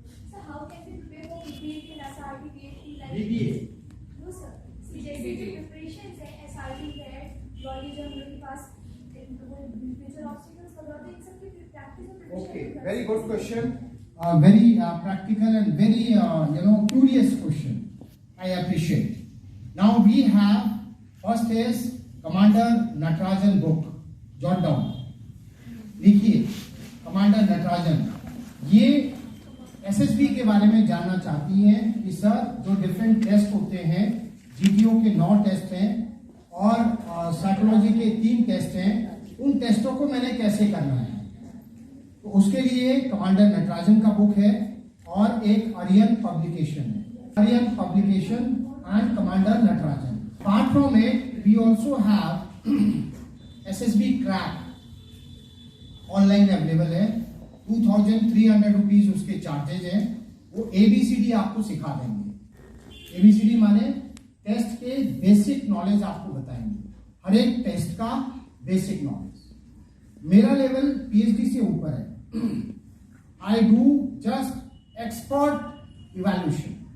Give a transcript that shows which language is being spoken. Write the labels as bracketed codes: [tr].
[en] So how can we prepare for PPT and SRT, PhD like? BBA. No sir. [hi] जैसे जो preparations है SRT है, knowledge हम लोग के पास future obstacles वगैरह इन सब की practice और preparation. [en] Okay, very good question. Very practical and very curious question. I appreciate. Now we have first is Commander Natarajan book. Jot down. [hi] लिखिए Commander Natarajan. ये SSB के बारे में जानना चाहती हैं कि सर जो डिफरेंट टेस्ट होते हैं, GDO के 9 टेस्ट हैं और साइकोलॉजी के 3 टेस्ट हैं, उन टेस्टों को मैंने कैसे करना है. तो उसके लिए कमांडर नटराजन का बुक है और एक आर्यन पब्लिकेशन है. [en] Aryan publication and Commander Natarajan. Apart from it, we also have SSB Crack online available है. [hi] 2,300 रुपीज उसके चार्जेज हैं. वो ABCD आपको सिखा देंगे. ABCD माने टेस्ट के बेसिक नॉलेज आपको बताएंगे, हर एक टेस्ट का बेसिक नॉलेज। मेरा लेवल पीएचडी से ऊपर है। [en] I do just expert evaluation.